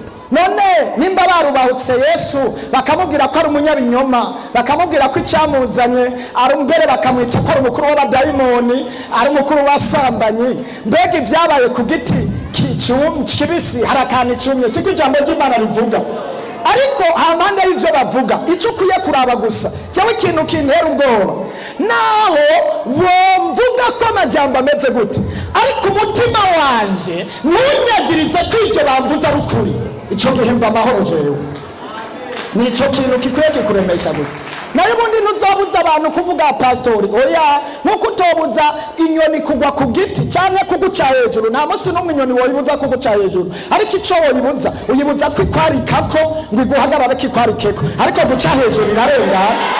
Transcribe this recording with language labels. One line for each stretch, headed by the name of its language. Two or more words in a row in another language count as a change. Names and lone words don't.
Rundi: None nimba barubahutse Yesu bakamubwira ko ari umunyabinyoma, bakamubwira ko icyamuzanye ari mbere, bakamwita ko ari umukuru w'abadayimoni, ari umukuru w'abasambanyi, mbega ibyabaye ku giti kibisi hari akantu icumye, siko ijambo ry'Imana rivuga. Ariko hampande y'ibyo bavuga, icyo ukwiye kuraba gusa cyangwa ikintu kintera ubwoba, naho wumvuga ko amajambo ameze gute, ariko umutima wanje ntunyagirize ko ibyo bamvuze ari ukuri, icyo gihe mba amahoro jewe. Nicyo kintu kikwiye kikuremesha gusa. Nayo ubundi ntuzobuza abantu kuvuga pastori, oya, nkuko utobuza inyoni kugwa ku giti cyangwa kuguca hejuru. Nta munsi n'umwe inyoni woyibuza kuguca hejuru, ariko icyo woyibuza uyibuza kwikwarikako ngo iguhagarare kikwarikeko, ariko guca hejuru irarengana.